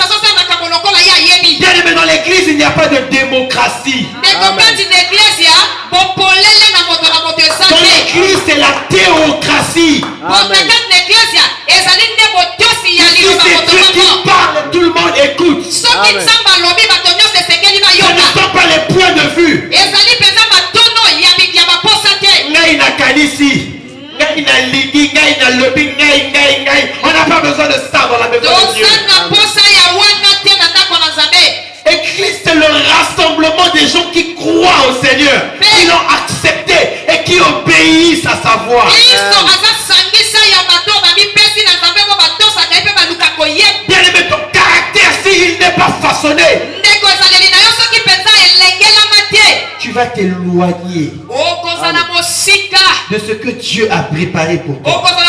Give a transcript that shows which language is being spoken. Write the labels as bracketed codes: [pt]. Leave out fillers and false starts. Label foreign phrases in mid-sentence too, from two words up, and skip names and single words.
[fr] Bien aimé, dans l'église, il n'y a pas de démocratie. assis. Amen. Si c'est Dieu qui parle, tout le monde écoute. Ce Amen. ne sont pas les points de vue. [ln] Ngai na kanisi, ngai na ligi, ngai na lobby, ngai. [fr] On n'a pas besoin de ça dans la maison de Dieu. Église, c'est le rassemblement des gens qui croient au Seigneur, qui l'ont accepté et qui obéissent à sa voix. Bien aimé, ton caractère, s'il n'est pas façonné, tu vas t'éloigner de ce que Dieu a préparé pour toi.